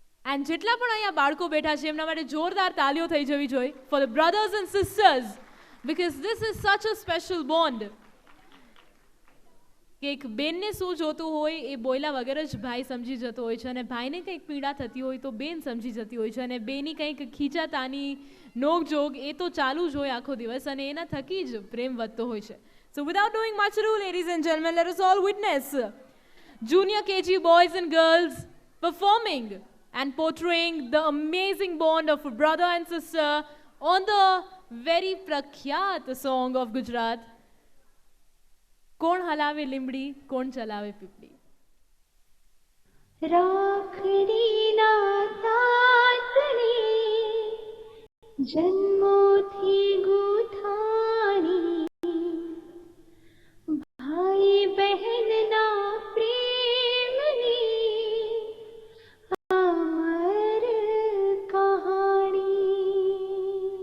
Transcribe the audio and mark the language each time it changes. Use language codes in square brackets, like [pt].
[gu] And જેટલા પણ અહીંયા બાળકો બેઠા છે એમના માટે જોરદાર તાલીઓ થઈ જવી જોઈએ [en] for the brothers and sisters because this is such a special bond. [gu] કે એક બેનને શું જોતું હોય એ બોયલા વગર જ ભાઈ સમજી જતો હોય છે અને ભાઈને કંઈક પીડા થતી હોય તો બેન સમજી જતી હોય છે અને બેની કંઈક ખીચાતાની નોકઝોક એ તો ચાલુ જ હોય આખો દિવસ અને એના થકી જ પ્રેમ વધતો હોય છે. [en] So without doing much ado, ladies and gentlemen, let us all witness junior KG boys and girls performing and portraying the amazing bond of a brother and sister on the very prakhyat song of Gujarat, [gu] કોણ હલાવે લીમડી કોણ ચલાવે પીપળી. રાખડીના તાતણે જન્મોથી ગૂંથાણી ભાઈ બહેનના પ્રેમની અમર કહાણી.